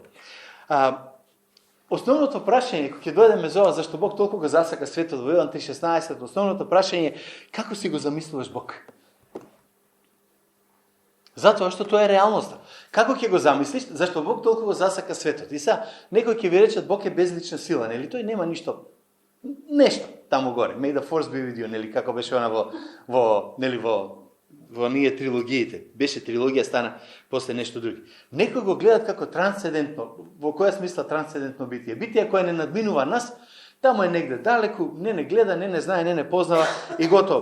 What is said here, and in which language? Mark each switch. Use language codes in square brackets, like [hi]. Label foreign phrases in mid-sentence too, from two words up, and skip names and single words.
[mk] Основното прашање, кога ќе дојдеме за ова, зашто Бог толку го засака светот во Јован 3:16, основното прашање е како си го замислуваш Бог? Затоа што тоа е реалноста. Како ќе го замислиш, зашто Бог толку го засака светот? И сега, некој ќе ви рече Бог е безлична сила, нели? Тој нема ништо, нешто таму горе. [en] May the force be with you, [mk] нели? Како беше она во ние трилогиите. Беше трилогија, стана после нешто други. Некој го гледат како трансцендентно. Во која смисла трансцендентно битие? Битие кое не надминува нас, таму е негде далеку, не гледа, не знае, не познава и готово.